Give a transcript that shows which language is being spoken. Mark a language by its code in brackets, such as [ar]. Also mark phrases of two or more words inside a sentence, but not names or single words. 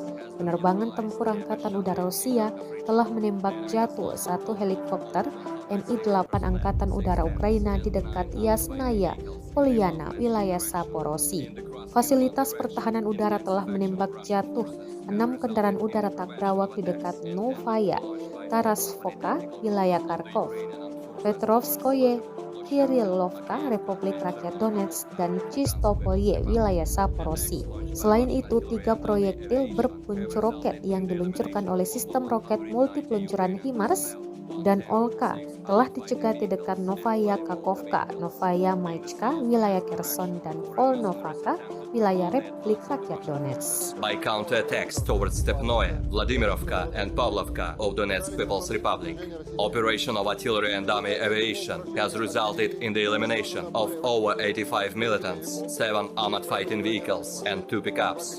[id] Penerbangan tempur Angkatan Udara Rusia telah menembak jatuh satu helikopter Mi-8 Angkatan Udara Ukraina di dekat Yasnaya Polyana, wilayah Zaporozhye. Fasilitas pertahanan udara telah menembak jatuh 6 kendaraan udara tak berawak di dekat Novaya Tarasovka, wilayah Kharkov, Petrovskoye, Kirillovka, Republik Rakyat Donetsk, dan Chistopolye, wilayah Zaporozhye. Selain itu, 3 proyektil berpeluncur roket yang diluncurkan oleh sistem roket multi-peluncuran HIMARS dan Olka telah dicegat di dekat Novaya Kakhovka, Novaya Mayachka, wilayah Kherson, dan Volnovaka, wilayah Republik Rakyat Donetsk. [en] By counterattacks towards Stepnoye, Vladimirovka and Pavlovka of Donetsk People's Republic, operation of artillery and army aviation has resulted in the elimination of over 85 militants, 7 armored fighting vehicles and 2 pickups.